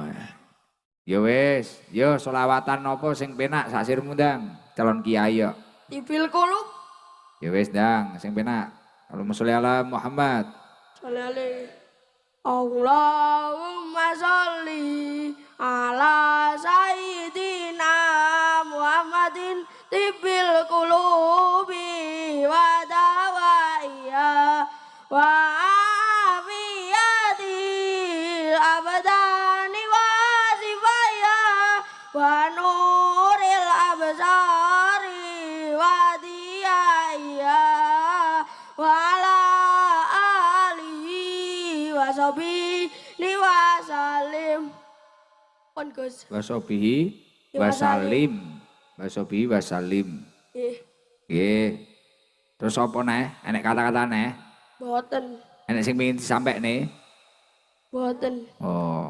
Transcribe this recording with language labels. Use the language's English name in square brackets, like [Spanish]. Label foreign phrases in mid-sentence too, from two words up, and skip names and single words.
[Javanese] Ya wis, yo selawatan apa sing penak sak sirmu ndang, calon kiai yo. [Arabic] طب القلوب. [Javanese] Ya wis ndang, sing penak. [Arabic] اللهم صل على محمد. صلى اللهم صل على سيدنا محمد طب القلوب و دوائها و عافية الأبدان و شفائها و نور الأبصار و ضيائها و على آله و صحبه و سلم. [Javanese] Pun Gus. [Arabic] وصحبه وسلم وصحبه وسلم. [Javanese] Nggih. Terus apa neh? Enek kata-kata neh? Boten. Enek sing pengen disampaikne? Boten. Oh.